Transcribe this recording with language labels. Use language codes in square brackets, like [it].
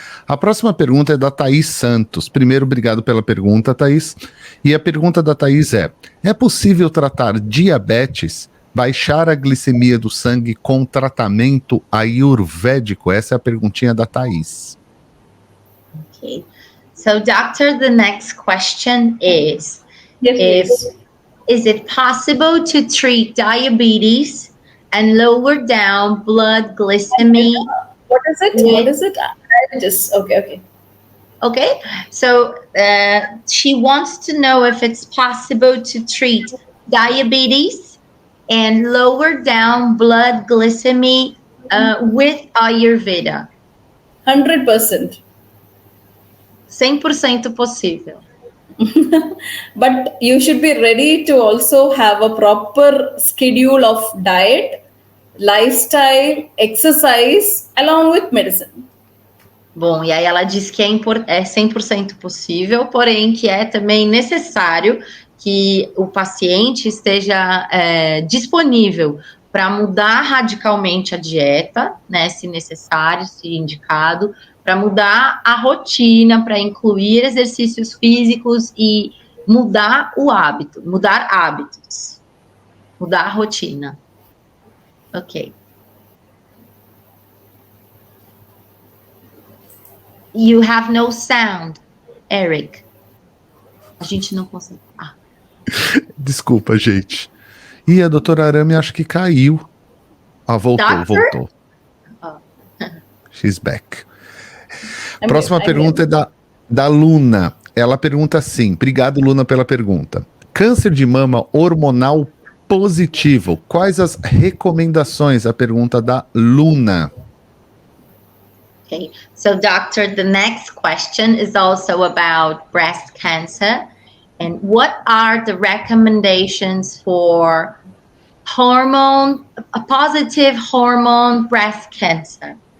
[pt] A próxima pergunta é da Thaís Santos. Primeiro, obrigado pela pergunta, Thaís. E a pergunta da Thaís é possível tratar diabetes, baixar a glicemia do sangue com tratamento ayurvédico? Essa é a perguntinha da Thaís. [en] Okay. So, doctor, the next question is, is it possible to treat diabetes and lower down blood glycemia? What is it? What is it? Okay. Okay, so she wants to know if it's possible to treat diabetes and lower down blood glycemia with Ayurveda. 100%. [pt] 100% possível. [en] But you should be ready to also have a proper schedule of diet, lifestyle, exercise, along with medicine. [pt] Bom, e aí ela diz que é 100% possível, porém que é também necessário que o paciente esteja disponível para mudar radicalmente a dieta, né, se necessário, se indicado, para mudar a rotina, para incluir exercícios físicos e mudar o hábito, mudar hábitos, mudar a rotina. Ok. [en] You have no sound, Eric. [pt] A gente não consegue. Desculpa, gente. E a doutora Arame acho que caiu. Voltou. [en] She's back. [pt] Próxima pergunta é da Luna. Ela pergunta assim. Obrigado, Luna, pela pergunta. Câncer de mama hormonal positivo. Quais as recomendações? A pergunta da Luna. [en] Okay, so doctor, the next question is also about breast cancer. And what are the recommendations for a positive hormone breast cancer?